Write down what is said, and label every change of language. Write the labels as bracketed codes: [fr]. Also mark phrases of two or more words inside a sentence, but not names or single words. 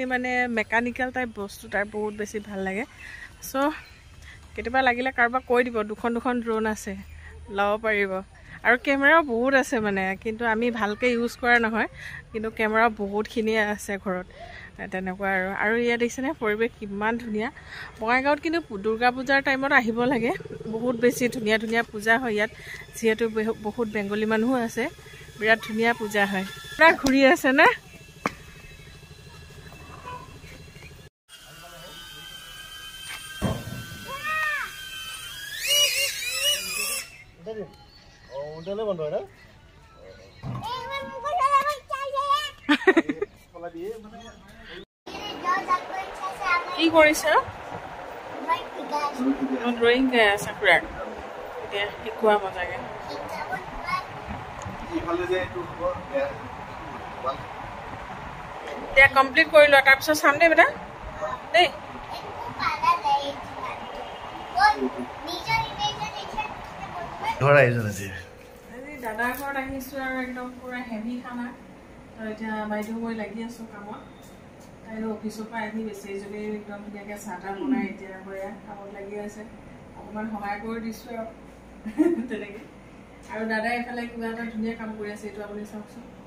[as] মানে [en] mechanical type [as] বস্তু তাৰ বহুত বেছি ভাল লাগে চ' কেতিয়াবা লাগিলে কাৰোবাক কৈ দিব দুখন ড্ৰোন আছে ল'ব পাৰিব আৰু কেমেৰাও বহুত আছে মানে কিন্তু আমি ভালকৈ ইউজ কৰা নহয় কিন্তু কেমেৰা বহুতখিনিয়ে আছে ঘৰত তেনেকুৱা আৰু ইয়াত দেখিছেনে পৰিৱেশ কিমান ধুনীয়া বঙাইগাঁৱত কিন্তু দুৰ্গা পূজাৰ টাইমত আহিব লাগে বহুত বেছি ধুনীয়া ধুনীয়া পূজা হয় ইয়াত যিহেতু বহুত বেংগলী মানুহো আছে বিৰাট ধুনীয়া পূজা হয় পুৰা ঘূৰি আছে না [hi] उधर बंद है ना एक बार मुझको चला चाहिए खोला दिए जाओ जाकर अच्छा से आप [as] কি কৰিছে ড্ৰয়িং চাকুৰাক এতিয়া শিকোৱা মজাকে এতিয়া কমপ্লিট কৰি লোৱা তাৰপিছত চাম দেই বেটা দেই আজি দাদাৰ ঘৰত আহিছোঁ আৰু একদম পুৰা হেভি খানা এতিয়া বাইদেউ মই লাগি আছোঁ কামত তাইৰ অফিচৰ পৰা আহি বেছি যদি একদম ধুনীয়াকৈ চাহ তাহ বনাই এতিয়া বয়া কামত লাগি আছে অকণমান সহায় কৰি দিছোঁ আৰু তেনেকৈ আৰু দাদাই এইফালে কিবা এটা ধুনীয়া কাম কৰি আছে এইটো আপুনি চাওকচোন